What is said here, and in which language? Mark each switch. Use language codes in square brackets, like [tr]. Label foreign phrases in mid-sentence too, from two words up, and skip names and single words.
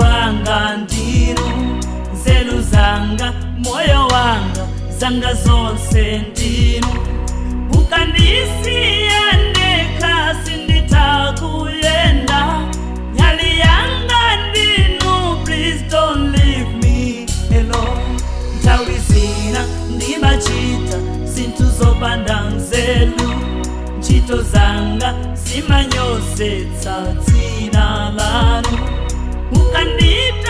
[ny] zanga ndinu, nzeru zanga, moyo wanga, zanga zonse ndinu. Ukandisiya ndekha sinditakuyenda, nyali yanga ndinu, [en] please don't leave me alone. [ny] Nthawi zina ndimachita zinthu zopanda nzeru, ntchito zanga zimanyozetsa dzina lanu.